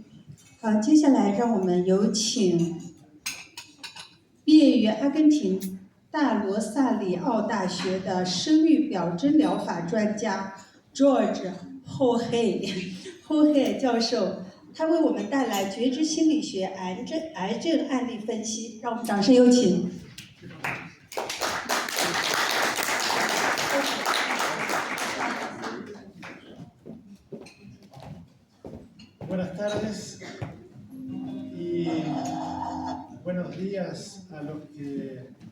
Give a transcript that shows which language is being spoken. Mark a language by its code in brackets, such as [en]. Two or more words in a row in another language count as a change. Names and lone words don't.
[zh] 好，接下来让我们有请毕业于阿根廷大罗萨里奥大学的生育表征疗法专家 George Jorge 教授，他为我们带来觉知心理学癌症案例分析，让我们掌声有请。 [es] Buenas tardes y buenos días a los que